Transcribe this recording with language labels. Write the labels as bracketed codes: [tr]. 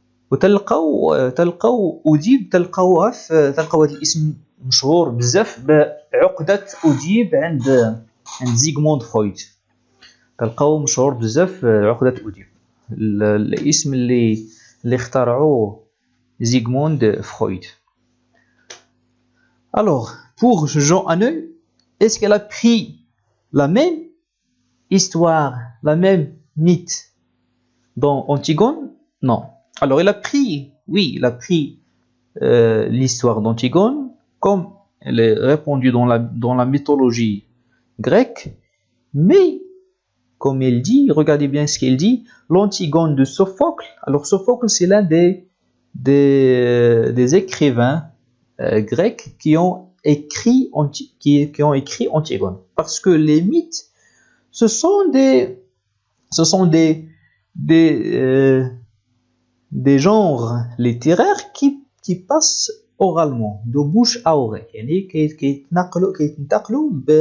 [ar] وتلقاو أوديب تلقاو هذا الاسم مشهور بزاف بعقدة أوديب عند زيغموند فرويد تلقاو مشهور بزاف عقدة أوديب الاسم اللي اخترعوه زيغموند فرويد. [fr] Alors, pour Jean Hanneux, est-ce qu'elle a pris la même histoire, la même mythe dans Antigone? Non. Alors, il a pris l'histoire d'Antigone comme elle est répandue dans la mythologie grecque, mais comme elle dit, regardez bien ce qu'elle dit, l'Antigone de Sophocle. Alors, Sophocle, c'est l'un des écrivains grecs qui ont écrit Antigone, parce que les mythes, ce sont des genres littéraires qui passent oralement de bouche à oreille [ar] يعني كيتنقلوا